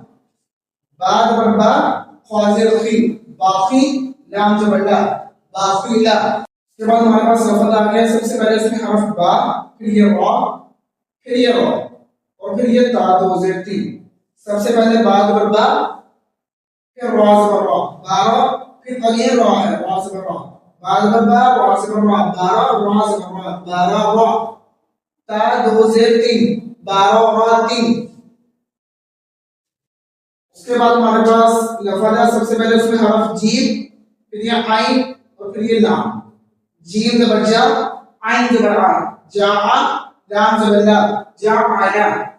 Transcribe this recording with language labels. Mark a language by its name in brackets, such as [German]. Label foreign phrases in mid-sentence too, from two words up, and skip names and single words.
[Urdu] با زبر با, خا زیر خی, باقی. لام زبر لا, باقیلا. اس کے بعد ہمارے پاس لفظ آ گیا. سب سے پہلے اس میں حرف با, پھر یہ را, پھر یہ را اور پھر یہ تا دو زیر تین. سب سے پہلے با زبر با, پھر را زبر را, بارہ. پھر اگین را ہے, را زبر را, با زبر با, را زبر را, بارہ. را زبر را, بارہ را. تا دو زیر تین, بارہ را تین. اس کے بعد ہمارے پاس لفظ ہے. سب سے پہلے اس میں حرف جیم, پھر یہ عین اور پھر یہ لام. جیم زبر جا, عین زبر آ, جا آ. لام زبر لا, جا آیا.